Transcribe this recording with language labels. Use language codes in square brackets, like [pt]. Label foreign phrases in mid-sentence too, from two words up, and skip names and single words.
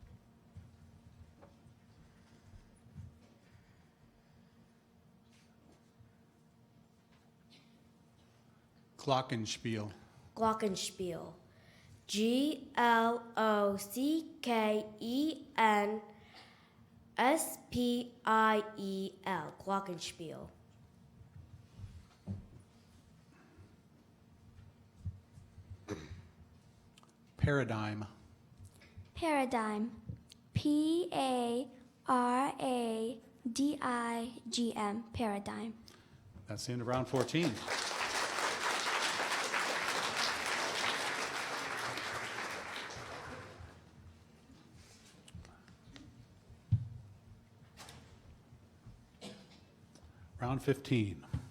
[en] Glockenspiel. Glockenspiel. G-L-O-C-K-E-N-S-P-I-E-L. Glockenspiel. Paradigm. Paradigm. Paradigm. Paradigm. That's the end of round 14. Round 15.